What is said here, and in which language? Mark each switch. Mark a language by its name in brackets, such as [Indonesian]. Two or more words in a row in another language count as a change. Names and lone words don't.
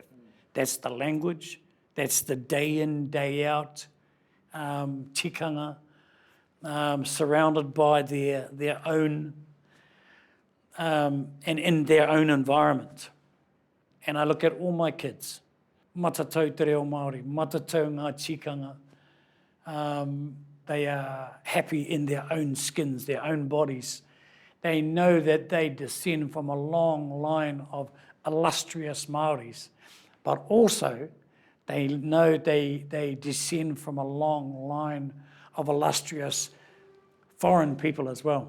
[English] That's the language, that's the day in, day out, tikanga, surrounded by their own and in their own environment. And I look at all my kids, [Māori] matatau te reo Māori, matatau ngā tikanga. [English] They are happy in their own skins, their own bodies. They know that they descend from a long line of illustrious Māoris, but also they know they descend from a long line of illustrious foreign people as well.